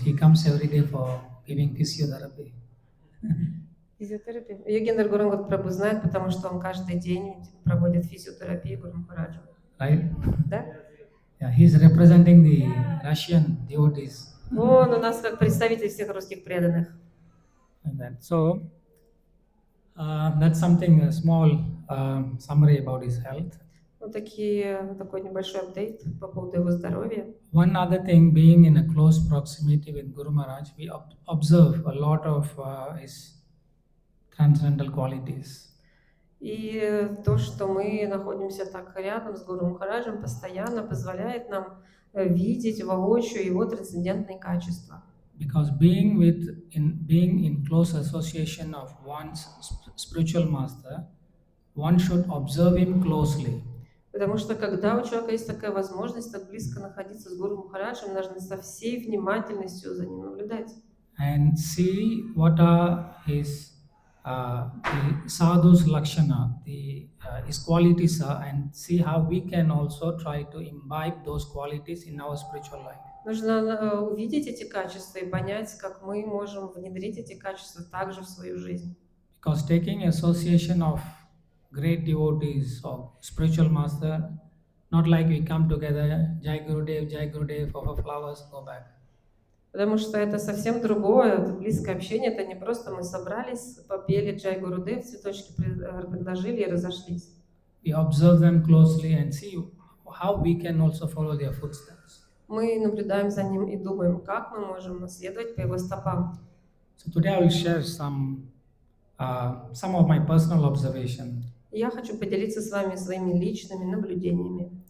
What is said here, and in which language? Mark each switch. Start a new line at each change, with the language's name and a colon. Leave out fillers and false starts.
English: He comes every day for giving physiotherapy.
Russian: Физиотерапия. Йогендра Гурангот Прабху знает, потому что он каждый день проводит физиотерапию Гуру Махараджу.
English: Right?
Russian: Да?
English: Yeah, he's representing the Russian devotees.
Russian: Он у нас как представитель всех русских преданных.
English: Like that. So, that's something, a small summary about his health.
Russian: Вот такой небольшой апдейт по поводу его здоровья.
English: One other thing, being in a close proximity with Guru Maharaj, we observe a lot of his transcendental qualities.
Russian: И то, что мы находимся так рядом с Гуру Махараджем, постоянно позволяет нам видеть воочию его трансцендентные качества.
English: Because being in close association of one's spiritual master, one should observe him closely.
Russian: Потому что когда у человека есть такая возможность так близко находиться с Гуру Махараджем, нужно со всей внимательностью за ним наблюдать.
English: And see what are his the sadhu's lakshana, his qualities are, and see how we can also try to imbibe those qualities in our spiritual life.
Russian: Нужно увидеть эти качества и понять, как мы можем внедрить эти качества также в свою жизнь.
English: Because taking association of great devotees or spiritual master, not like we come together, Jai Gurudev, offer flowers, go back.
Russian: Потому что это совсем другое, это близкое общение, это не просто мы собрались, попели Джай Гурудев, цветочки предложили и разошлись.
English: We observe them closely and see how we can also follow their footsteps.
Russian: Мы наблюдаем за ним и думаем, как мы можем наследовать по его стопам.
English: So today I will share some of my personal observation.
Russian: Я хочу поделиться с вами своими личными наблюдениями.